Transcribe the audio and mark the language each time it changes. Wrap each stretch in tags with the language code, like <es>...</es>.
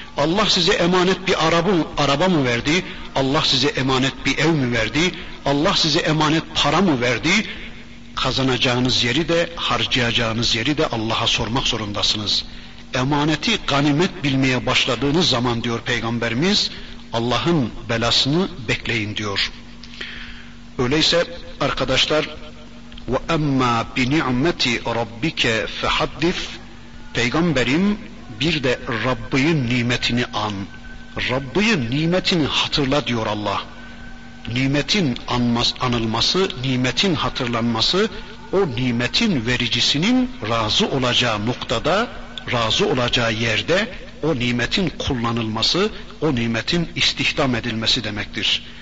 <tr>Allah size emanet bir araba mı verdi? Allah size emanet bir ev mi verdi? Allah size emanet para mı verdi? Kazanacağınız yeri de harcayacağınız yeri de Allah'a sormak zorundasınız. Emaneti ganimet bilmeye başladığınız zaman diyor Peygamberimiz, Allah'ın belasını bekleyin diyor. Öyleyse arkadaşlar,</tr> <ar>وَاَمَّا بِنِعْمَةِ رَبِّكَ فَحَدِّفْ.</ar> <tr>Peygamberim, bir de Rabbinin nimetini an. Rabbinin nimetini hatırla diyor Allah. Nimetin anılması, nimetin hatırlanması, o nimetin vericisinin razı olacağı noktada, razı olacağı yerde o nimetin kullanılması, o nimetin istihdam edilmesi demektir.</tr>